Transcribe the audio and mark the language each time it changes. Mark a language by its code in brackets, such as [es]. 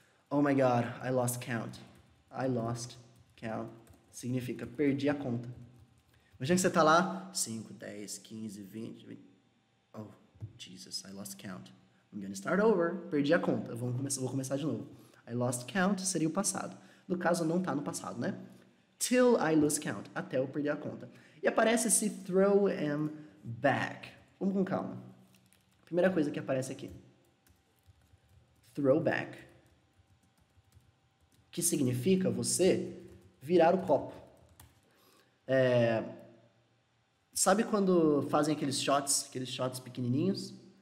[en] Oh my God, I lost count. I lost count [pt] significa perdi a conta. Imagina que você está lá, 5, 10, 15, 20. [en] Oh, Jesus, I lost count. I'm gonna start over. [pt] Perdi a conta. Vou começar de novo. [en] I lost count [pt] seria o passado. No caso, não está no passado, né? [en] Till I lose count. [pt] Até eu perder a conta. E aparece esse throw him back. Vamos com calma. Primeira coisa que aparece aqui. Throwback. Que significa você virar o copo. Sabe quando fazem aqueles shots pequenininhos?